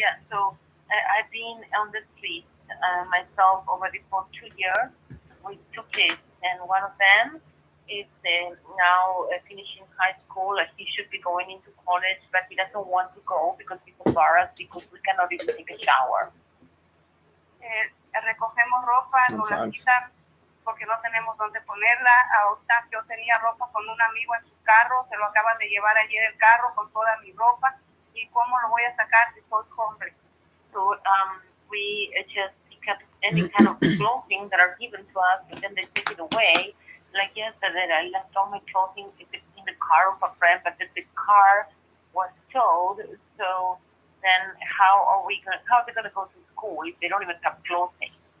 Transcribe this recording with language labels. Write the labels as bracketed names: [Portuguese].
[English] So I've been on the street myself already for 2 years with 2 kids, and one of them is now finishing high school. He should be going into college, but he doesn't want to go because he's embarrassed because we cannot even take a shower. [Spanish] Recogemos ropa, nos la quitan porque no tenemos dónde ponerla. Ahorita yo tenía ropa con un amigo en su carro, se lo acaban de llevar ayer el carro con toda mi ropa. ¿Y cómo lo voy a sacar si soy hombre? [English] So we just pick up any kind of clothing that are given to us, and then they take it away. Like yesterday, I left all my clothing in the car of a friend, but the car was towed. So then how are they going to go to school if they don't even have clothing?